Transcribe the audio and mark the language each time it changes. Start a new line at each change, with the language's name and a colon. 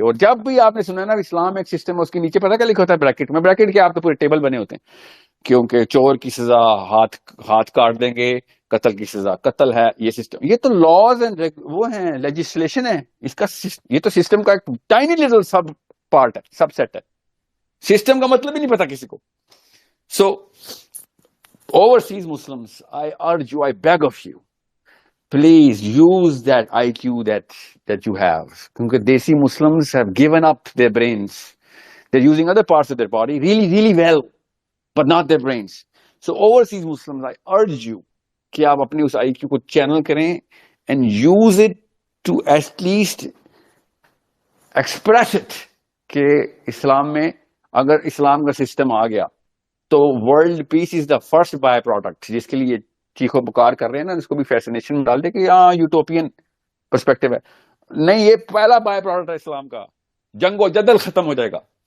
Urdu: اور جب بھی آپ نے سنا نا اسلام ایک سسٹم ہے، اس کے نیچے پتا کیا لکھا ہوتا ہے بریکٹ میں؟ بریکٹ کے آپ تو پورے ٹیبل بنے ہوتے ہیں، کیونکہ چور کی سزا ہاتھ کاٹ دیں گے، قتل کی سزا قتل ہے. یہ سسٹم، یہ تو
English: laws and
Urdu: وہ ہیں، لیجسلیشن ہے اس کا. یہ تو سسٹم کا ایک
English: tiny little sub part
Urdu: ہے، سب سیٹ ہے. سسٹم کا مطلب ہی نہیں پتا کسی کو.
English: So overseas Muslims, I urge you, I beg of you, please use that IQ that you have. Because Desi Muslims have given up their brains. They're using other parts of their body really, really well, but not their brains. So overseas Muslims, I urge you
Urdu: کہ آپ اپنے اس IQ کو channel کریں
English: and use it to at least express it
Urdu: کہ اسلام میں اگر اسلام کا system آ گیا تو
English: World peace is the first byproduct.
Urdu: جس کے لیے چیخو پکار کر رہے ہیں نا, اس کو بھی فیسنیشن میں ڈال دے کہ ہاں
English: utopian perspective
Urdu: ہے. نہیں, یہ پہلا بائی پروڈکٹ ہے اسلام کا. جنگ و جدل ختم ہو جائے گا.